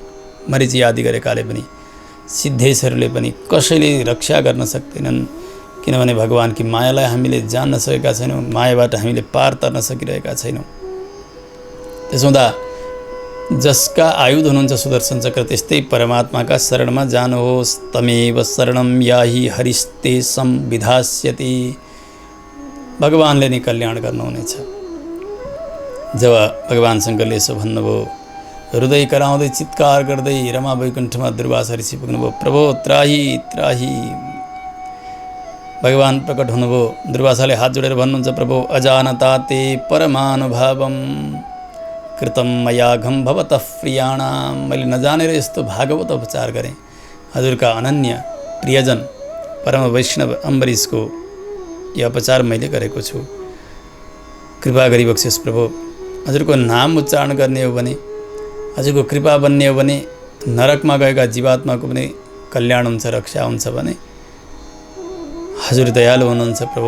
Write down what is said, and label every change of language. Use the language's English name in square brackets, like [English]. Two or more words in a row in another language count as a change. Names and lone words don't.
[Nepali] मरिची आदि गरेकाले पनि, सिद्धेश्वरले पनि कसैले रक्षा गर्न सक्दैनन्। किनभने भगवानकी मायालाई हामीले जान्न सकेका छैनौँ, मायाबाट हामीले पार तर्न सकिरहेका छैनौँ। त्यसो हुँदा जसका आयुध हुनुहुन्छ सुदर्शन चक्र, त्यस्तै परमात्माका शरणमा जानुहोस्। [Sanskrit] तमेव शरणं याहि हरिस्ते संविधास्यति। [Nepali] भगवानले नै कल्याण गर्नुहुनेछ। जब भगवान शङ्करले यसो भन्नुभयो, हृदय कराउँदै चित्कार गर्दै रमा वैकुण्ठमा दुर्वासा ऋषि पुग्नुभयो। [Sanskrit] प्रभो त्राही त्राही। [Nepali] भगवान प्रकट हुनुभयो। दुर्वासाले हात जोडेर भन्नुहुन्छ, [Sanskrit] प्रभो अजानता ते परमानुभावम कृतम मयाघम भवतः प्रियाणाम। [Nepali] मैले नजानेर यस्तो भागवत उपचार गरेँ। हजुरका अनन्य प्रियजन परम वैष्णव अम्बरीशको यो अपचार मैले गरेको छु। कृपा गरी बक्सियोस् प्रभु। हजुरको नाम उच्चारण गर्ने हो भने, हजुरको कृपा बन्ने हो भने नरकमा गएका जीवात्माको पनि कल्याण हुन्छ, रक्षा हुन्छ भने हजुर दयालु हुनुहुन्छ प्रभु।